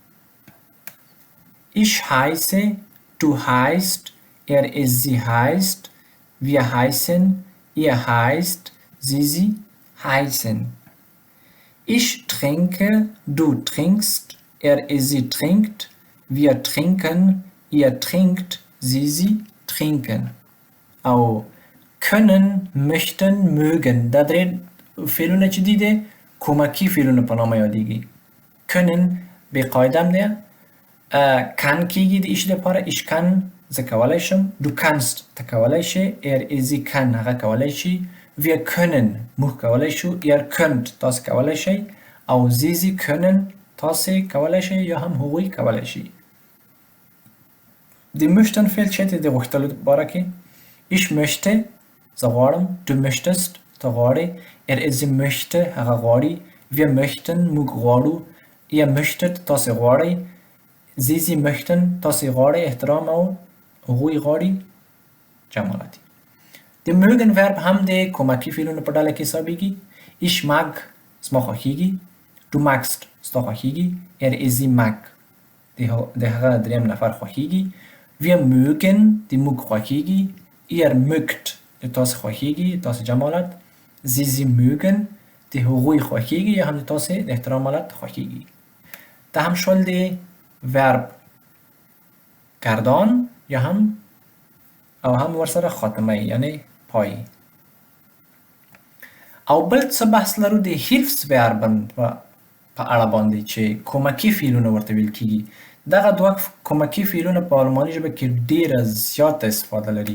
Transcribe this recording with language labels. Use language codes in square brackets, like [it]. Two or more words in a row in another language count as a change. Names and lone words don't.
[de] Ich heiße، du heißt، sie heißt، wir heißen، ihr heißt، sie heißen. Ich trinke، du trinkst، sie trinkt، wir trinken، ihr trinkt، sie trinken. او können، möchten، mögen. [ps] دا درې فعلونه چې دي د کمکي فعلونه په نامه یادیږي. können به قاعده هم دی. kann کیږي د ich لپاره. [de] ich kann [ps] زه کولی شم. [de] du kannst [ps] ته کولی شي. [de] sie kann [ps] هغه کولی شي. [de] wir können [ps] موږ کولی شو. [de] ihr könnt [ps] تاسو کولی شئ. او [de] sie können [ps] تاسو کولی شئ یا هم هغوی کولی شي. د möchten فعل چې د غوښتلو باره کې [de] ich möchte [ps] زه غواړم. [de] du möchtest [ps] ته غواړې. [de] sie möchte [ps] هغه غواړي. [de] wir möchten [ps] موږ غواړو. [de] ihr möchtet [ps] تاسو غواړئ. [de] sie möchten [ps] تاسو غواړئ. احترام او هغوی غواړي. جمالاتي. د [de] mögen verb [ps] هم د کمکي فعلونو په ډله کې حسابیږي. [de] ich mag [ps] زما خوښیږي. [de] du magst [ps] ستا خوښیږي. [de] sie mag [ps] د هغه دریم نفر خوښیږي. [de] wir mögen [ps] د موږ خوښیږي. [de] ihr mögt [ps] د تاسو خوښیږي. تاسو جمالات. [de] sie mögen [ps] د هغوی خوښیږي یا هم د تاسو د احترام حالت خوښیږي. دا هم شول د verb گردان یا هم او هم ورسره خاتمه یعنی پای. او بل څه بحث لرو د hilfsverben په اړه باندې چې کمکي فعلونه ورته ویل کیږي. دغه دوه کمکي فعلونه په آلماني ژبه کې ډیره زیاته استفاده لري.